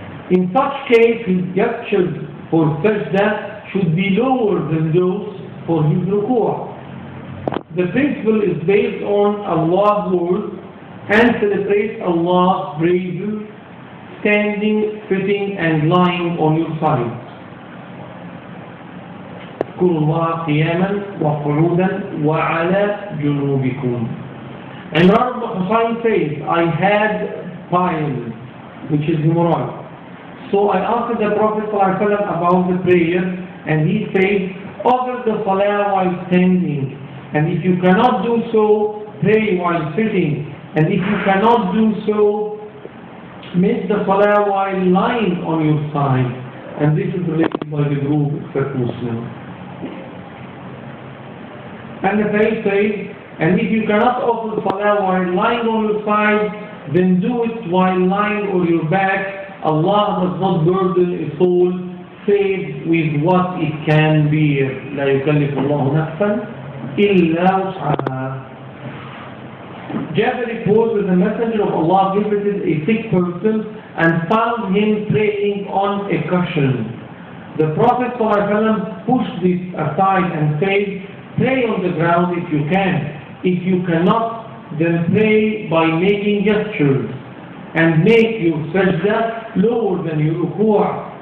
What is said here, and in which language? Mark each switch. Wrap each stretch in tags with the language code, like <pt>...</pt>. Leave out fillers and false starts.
<en>In such case, his gestures for sajda should be lower than those for his ruku'. The principle is based on Allah's word and celebrates Allah's praises standing, sitting, and lying on your side.</en> <ar>اذكروا الله قياما وقعودا وعلى جنوبكم.</ar> <en>And Rabbi Hussain says, I had piles, which is hemorrhoid. So I asked the Prophet ﷺ about the prayer, and he said, offer the salah while standing. And if you cannot do so, pray while sitting. And if you cannot do so, make the salah while lying on your side. And this is related by the group Fiqh Alsunnah. And the Prophet says, and if you cannot offer salah while lying on your side, then do it while lying on your back. Allah does not burden a soul save with what it can bear.</en> <ar>لا يكلف الله نفسا إلا وسعها.</ar> <en>Jabir reports that the Messenger of Allah visited a sick person and found him praying on a cushion. The Prophet ﷺ pushed this aside and said, pray on the ground if you can. If you cannot, then pray by making gestures and make your sajda lower than your ruku'.</en>